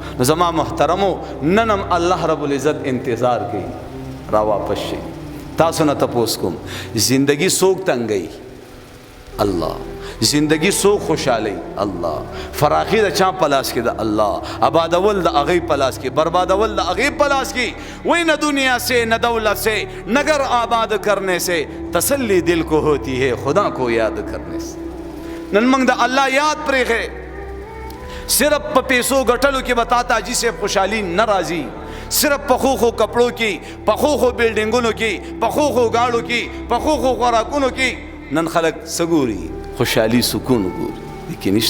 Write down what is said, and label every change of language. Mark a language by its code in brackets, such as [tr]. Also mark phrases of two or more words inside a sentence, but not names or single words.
[ps] نو زما محترمو نن هم الله رب العزت انتظار کوي را واپس شي. تاسو نه تپوس کوم زندگی څوک تنګوي؟ الله. زندگی څوک خوشحالي؟ الله. فراخي د چا په لاس کې ده؟ الله. آبادول د هغې په لاس کې، بربادول د هغې په لاس کې. [ur] وہی نہ دنیا سے نہ دولت سے نگر آباد کرنے سے تسلی دل کو ہوتی ہے خدا کو یاد کرنے سے. [ps] نن موږ د الله یاد پرېښی، صرف په پیسو ګټلو کې به تا ته حاجي صاحب خوشحالي نه راځي، صرف پخو خو کپړو کې، پخو خو بلډینګونو کې، پخو خو گاړو کې، پخو خو خوراکونو کې نن خلک څه ګوري؟ خوشحالي سکون ګوري، لیکن نشته.